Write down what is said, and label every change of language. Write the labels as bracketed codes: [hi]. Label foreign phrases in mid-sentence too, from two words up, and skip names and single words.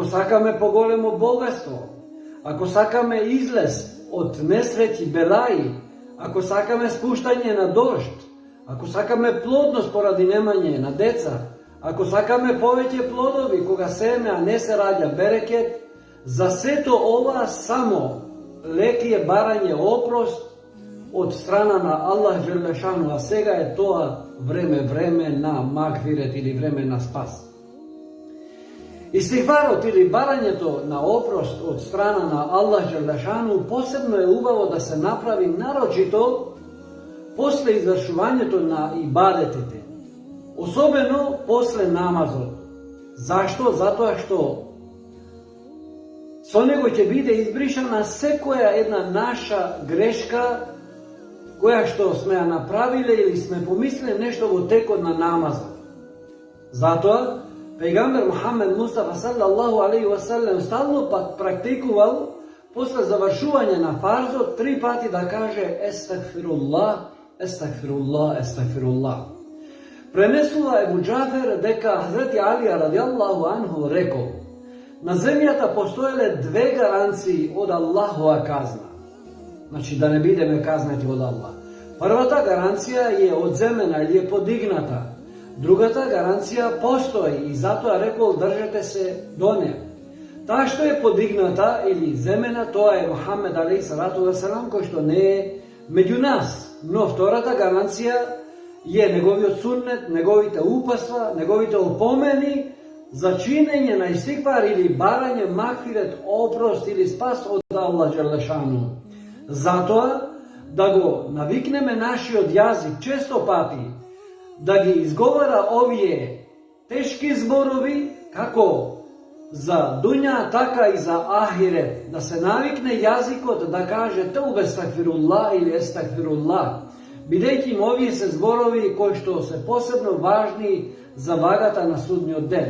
[mk] сакаме поголемо богатство, ако сакаме излез од несреќи, белаи, ако сакаме спуштање на дожд, ако сакаме плодност поради немање на деца, ако сакаме повеќе плодови кога семе, а не се раѓа берекет, за сето ова само леки е барање опрост од страна на Аллах [ar] جل شأنه, [mk] а сега е тоа време на магфирет или време на спас. Истигфарот или барањето на опрост од страна на Аллах dželle šanuhu посебно е убаво да се направи нарочито после извршувањето на ибадетите, особено после намазот. Зашто? Затоа што со него ќе биде избришана секоја една наша грешка која што сме ја направиле или сме помислиле нешто во текот на намазот. Затоа пејгамбер Мухаммед Мустафа [ar] صلى الله عليه وسلم [mk] стално практикувал после завршување на фарзот 3 пати да каже [ar] أستغفر الله أستغفر الله أستغفر الله. [mk] Пренесува Ебу Џафер дека Хазрети Алија [ar] رضي الله عنه [mk] рекол: на земјата постоеле 2 гаранции од Аллахова казна. Значи да не бидеме казнати од Аллах. Првата гаранција е одземена или е подигната. Другата гаранција постои и затоа рекол држете се до неа. Таа што е подигната или земена, тоа е Мухаммед [ar] عليه الصلاة والسلام, [mk] кој што не е меѓу нас. Но втората гаранција е неговиот суннет, неговите упатства, неговите опомени за чинење на истигфар или барање магфирет, опрост или спас од Аллах [ar] جل شأنه. [mk] Затоа да го навикнеме нашиот јазик често пати да ги изговара овие тешки зборови како за дуња, така и за ахирет. Да се навикне јазикот да каже [ar] توبة أستغفر الله [mk] или естагфируллах, бидејќи им овие се зборови кои што се посебно важни за вагата на судниот ден.